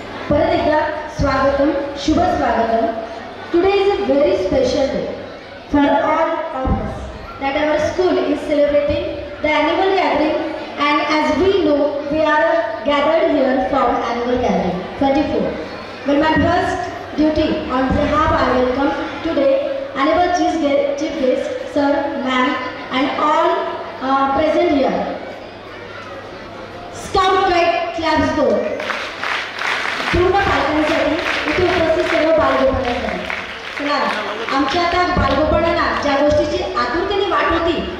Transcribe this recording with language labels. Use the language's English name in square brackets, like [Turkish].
[Marathi] परत एकदा स्वागतम, शुभ स्वागतम. [English] Today is a very special day for all of us that our school is celebrating the annual gathering, and as we know we are gathered here for annual gathering 24. But my first duty on behalf I welcome today annual chief guest sir, ma'am and all present here. Scout Guide Class 2. [Marathi] पूर्ण पालकांसाठी इथे उपस्थित सर्व बालगोपाळांसाठी चला आमच्या आता बालगोपाळांना ज्या गोष्टीची आतुरतेने वाट होती